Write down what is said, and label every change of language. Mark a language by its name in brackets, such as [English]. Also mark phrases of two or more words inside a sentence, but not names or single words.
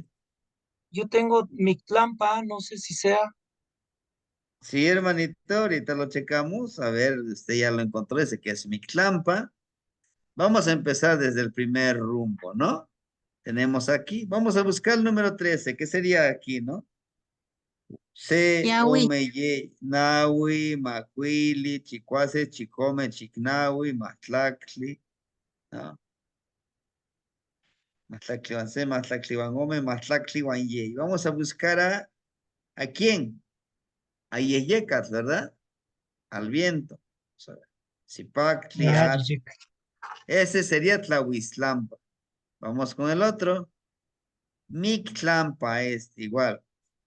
[Spanish] Yo tengo Mictlampa, no sé si sea. Sí, hermanito, ahorita lo checamos. A ver, usted ya lo encontró, ese que es Mictlampa. Vamos a empezar desde el primer rumbo, ¿no? Tenemos aquí, vamos a buscar el número 13, que sería aquí, ¿no? [Nahuatl languages] Se, Yahui. Omeye, Nahui, Macuili, Chicuase, Chicome, Chicnahui, Matlacli, ¿no? Matlacli Wanse, Matlacli Wangome, Matlacli Wanye. [Spanish] Vamos a buscar ¿a quién? A Yeyecas, ¿verdad? Al viento. Zipacli, ese sería Tlahuiztlampa. Vamos con el otro. Mictlampa es igual.